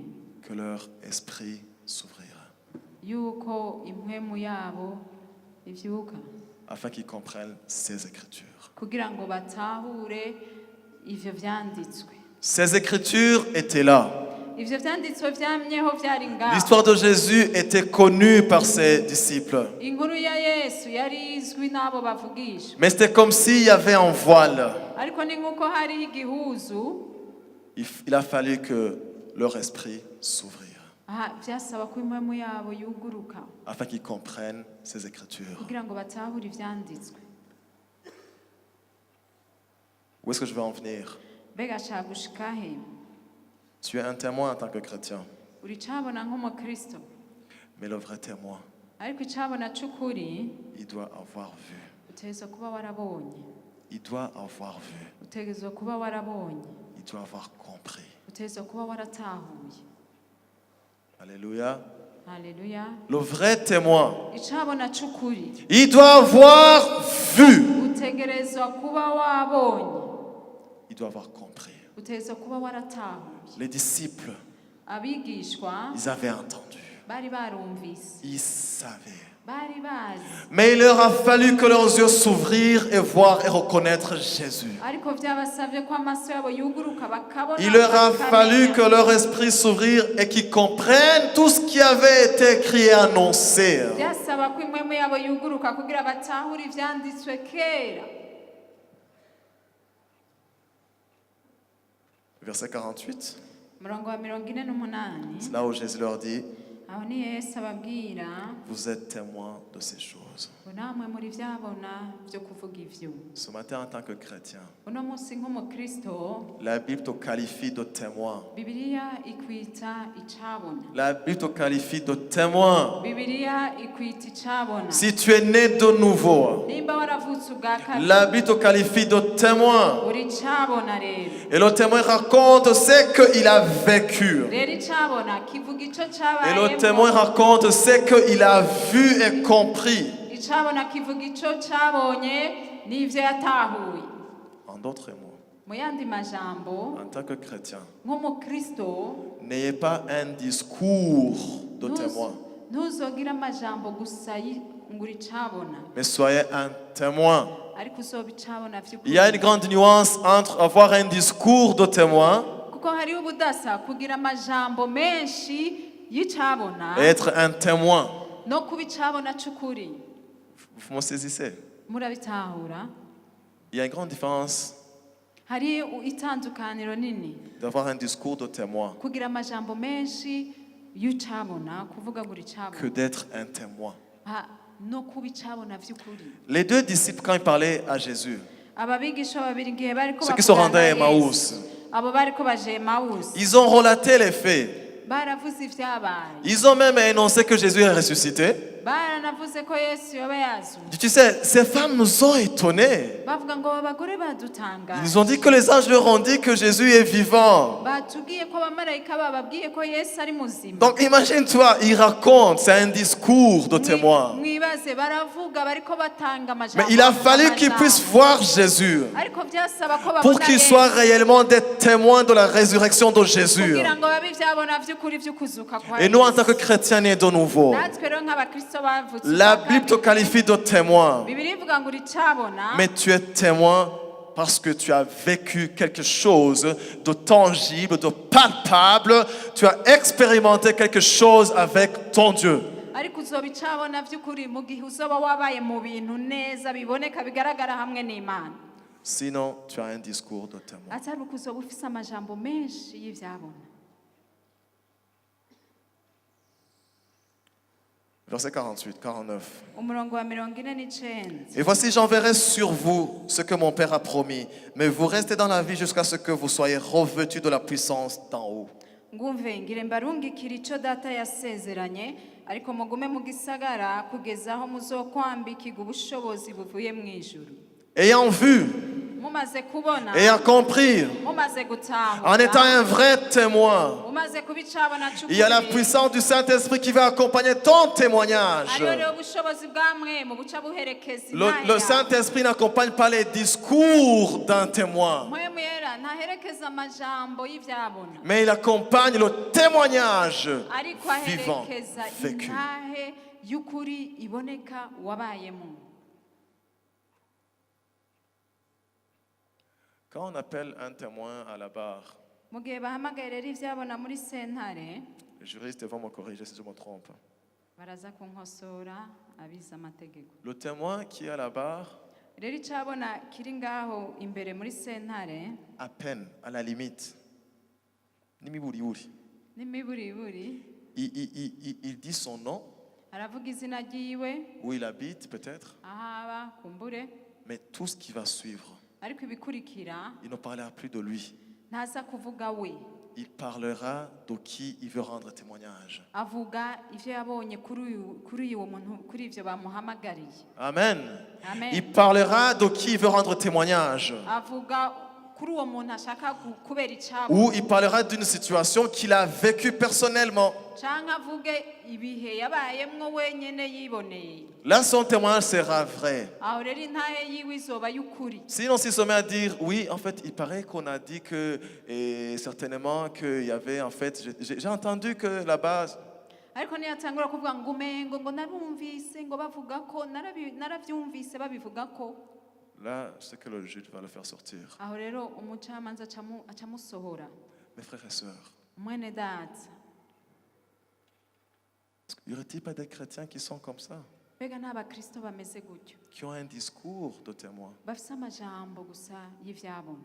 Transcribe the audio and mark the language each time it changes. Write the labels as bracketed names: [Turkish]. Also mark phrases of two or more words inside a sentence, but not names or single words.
[French] Que leur esprit s'ouvrira. [Rundi] Yuko impwemu yabo ivyuka. [French] Afin qu'ils comprennent ces écritures. [Rundi] Kugira ngo batahure ivyo vyanditswe. [French] Ces écritures étaient là. [Rundi] Ivyo vyanditswe vyamyeho vyari ngaho. [French] L'histoire de Jésus était connue par ses disciples. [Rundi] Inkuru ya Yesu yari izwi n'abo bavugisha. [French] Mais c'était comme s'il y avait un voile. [Rundi] Ariko ni nkuko hari igihuzu. [French] Il a fallu que leur esprit s'ouvrira. [Rundi] Vyasaba ko impwemu yabo yuguruka. [French] Afin qu'ils comprennent ces écritures. [Rundi] Kugira ngo batahure ivyanditswe. [French] Où est-ce que je vais en venir? [Rundi] Mbega cagushika he? [French] Tu es un témoin en tant que chrétien. [Rundi] Uricabona nk'umukristo. [French] Mais le vrai témoin, [Rundi] Ariko icabona c'ukuri [French] il doit avoir vu. [Rundi] utegerezwa kuba warabonye. [French] Il doit avoir vu. [Rundi] Utegerezwa kuba warabonye. [French] Il doit avoir compris. [Rundi] Utegerezwa kuba waratahuye. [French] Alléluia. [Rundi] Haleluya. [French] Le vrai témoin, [Rundi] Icabona c'ukuri [French] il doit avoir vu. [Rundi] utegerezwa kuba wabonye. [French] Il doit avoir compris. [Rundi] Utegerezwa kuba waratahuye. [French] Les disciples, [Rundi] Abigishwa [French] ils avaient entendu. [Rundi] bari barumvise. [French] Ils savaient. [Rundi] Bari bazi. [French] Mais il leur a fallu que leurs yeux s'ouvrirent et voir et reconnaître Jésus. [Rundi] Ariko vyabasavye ko amaso yabo yuguruka bakabona. [French] Il leur a [Rundi] bakamenya. [French] fallu que leur esprit s'ouvrirent et qu'ils comprennent tout ce qui avait été écrit et annoncé. [Rundi] Vyasaba ko impwemu yabo yuguruka kugira batahure ivyanditswe kera. [French] Verset 48. [Rundi] Murongo wa 48. [French] C'est là où Jésus leur dit, [Rundi] aho ni yesu ababwira [French] vous êtes témoins de ces choses. [Rundi] ngo namwe muri byabona byo kuvuga ivyo. [French] Ce matin, en tant que chrétien, [Rundi] uno munsi nk'umukristo [French] la Bible te qualifie de témoin. [Rundi] bibiliya ikwita icabona. [French] La Bible te qualifie de témoin. [Rundi] bibiliya ikwita icabona. [French] Si tu es né de nouveau, [Rundi] nimba waravutse ubwa [French] la [Rundi] kabiri [French] Bible te qualifie de témoin. [Rundi] uri icabona rero. [French] Et le témoin raconte ce qu'il a vécu. [Rundi] rero icabona kivuga ico [French] Et le témoin [Rundi] cabayemo. [French] raconte ce qu'il a vu et compris. [Rundi] icabona kivuga ico cabonye n'ivyo yatahuye. [French] En d'autres mots, [Rundi] mu yandi majambo [French] en tant que chrétien, [Rundi] nk'umukristo [French] n'ayez pas un discours de témoin, [Rundi] ntuzogira amajambo gusa ngo uri icabona, [French] mais soyez un témoin. [Rundi] ariko uzoba icabona [French] Il y a une [Rundi] vy'ukuri. [French] grande nuance entre avoir un discours de témoin [Rundi] kuko hariho ubudasa kugira amajambo menshi y'icabona [French] et être un témoin. [Rundi] no kuba icabona c'ukuri. [French] Vous me saisissez? [Rundi] murabitahura? [French] Il y a une grande différence [Rundi] hari itandukaniro nini [French] d'avoir un discours de témoin [Rundi] kugira amajambo menshi y'icabona, kuvuga ngo uri [French] que [Rundi] icabona, [French] d'être un témoin. [Rundi] no kuba icabona vy'ukuri. [French] Les deux disciples, quand ils parlaient à Jésus, [Rundi] ababigisha babiri igihe bariko [French] ceux qui sont [Rundi] bavugana [French] rendus à [Rundi] na [French] Emmaüs, [Rundi] Yesu, abo bariko baje Emawusi [French] ils ont relaté les faits. [Rundi] baravuze ivyabaye, [French] Ils ont même énoncé que Jésus est ressuscité. [Rundi] baranavuze ko Yesu yoba yazutse. [French] Tu sais, ces femmes nous ont étonnés. [Rundi] bavuga ngo abagore [French] Ils [Rundi] badutangaje, [French] nous ont dit que les anges leur ont dit que Jésus est vivant. [Rundi] batubwiye ko abamarayika bababwiye ko Yesu ari muzima. [French] Donc imagine-toi, ils racontent, c'est un discours de témoin. [Rundi] mwibaze baravuga bariko batanga [French] Mais [Rundi] amajambo, [French] il a fallu qu'ils puissent voir Jésus [Rundi] ariko vyasaba ko [French] pour [Rundi] babona [French] qu'ils [Rundi] Yesu [French] soient réellement des témoins de la résurrection de Jésus. [Rundi] kugira ngo babe ivyabona vy'ukuri vy'ukuzuka kwa [French] Et nous, en [Rundi] Yesu. [French] tant que chrétiens nés de nouveau, [Rundi] natwe rero nk'abakristo bavutse [French] la [Rundi] ubwa [French] Bible te [Rundi] kabiri, [French] qualifie de témoin. [Rundi] Bibiliya ivuga ngo uri icabona, [French] Mais tu es témoin parce que tu as vécu quelque chose de tangible, de palpable. Tu as expérimenté quelque chose avec ton Dieu. [Rundi] ariko uzoba icabona vy'ukuri mu gihe uzoba wabaye mu bintu neza biboneka bigaragara hamwe n'Imana. [French] Sinon, tu as un discours de témoin. [Rundi] atari uko uzoba ufise amajambo menshi y'ivyabona. [French] Verset 48, 49. [Rundi] umurongo wa 49. [French] Et voici, j'enverrai sur vous ce que mon Père a promis. Mais vous restez dans la vie jusqu'à ce que vous soyez revêtus de la puissance d'en haut. [Rundi] ngumve ngire mbarungikira ico data yasezeranye, ariko mugume mu gisagara kugeza aho muzokwambikirwa ubushobozi buvuye mu ijuru. [French] Ayant vu, [Rundi] mumaze kubona, [French] ayant compris, [Rundi] mumaze gutahura, [French] en étant un vrai témoin, [Rundi] umaze kuba icabona [French] il y a la [Rundi] c'ukuri, [French] puissance du Saint-Esprit qui va accompagner ton témoignage. [Rundi] hariho rero ubushobozi bwa mwemu buca buherekeza [French] Le [Rundi] intaya. [French] Saint-Esprit n'accompagne pas les discours d'un témoin, [Rundi] mwemu yera ntaherekeza amajambo y'ivyabona, [French] mais il accompagne le témoignage [Rundi] ariko [French] vivant, [Rundi] aherekeza [French] vécu. [Rundi] intahe y'ukuri iboneka wabayemo. [French] Quand on appelle un témoin à la barre, [Rundi] mu gihe bahamagaye rero ivyabona muri sentare, [French] les juristes vont me corriger si je me trompe. [Rundi] baraza kunkosora abize amategeko. [French] Le témoin qui est à la barre, [Rundi] rero icabona kiri ngaho imbere muri sentare [French] à peine, à la limite, [Rundi] n'imiburiburi, [French] il dit son nom, [Rundi] aravuga izina ryiwe, [French] où il habite peut-être, [Rundi] ahaba kumbure, [French] mais tout ce qui va suivre, [Rundi] ariko ibikurikira [French] il ne parlera plus de lui. [Rundi] ntaza kuvuga we, [French] Il parlera de qui il veut rendre témoignage. [Rundi] avuga ivyo yabonye kuri uwo muntu, kuri ivyo bamuhamagariye. [French] Amen. [Rundi] Amen. [French] Il parlera de qui il veut rendre témoignage. [Rundi] avuga kuri uwo muntu ashaka kubera icabo, [French] Ou il parlera d'une situation qu'il a vécue personnellement. [Rundi] canke avuge ibihe yabayemwo wenyene yiboneye. [French] Là, son témoignage sera vrai. [Rundi] aho rero intahe yiwe izoba y'ukuri. [French] Sinon, s'il se met à dire, oui, en fait, il paraît qu'on a dit que, et certainement qu'il y avait, en fait, j'ai entendu que là-bas, [Rundi] ariko niyatangura kuvuga ngo umengo ngo narumvise ngo bavuga ko naravyumvise babivuga ko, [French] là, c'est que le juge va le faire sortir. [Rundi] aho rero umucamanza acamusohora. [French] Mes frères et sœurs, [Rundi] mwene data, [French] y aurait-il pas des chrétiens qui sont comme ça, [Rundi] mbega n'abakristo bameze gutyo, [French] qui ont un discours de témoin? [Rundi] bafise amajambo gusa y'ivyabona?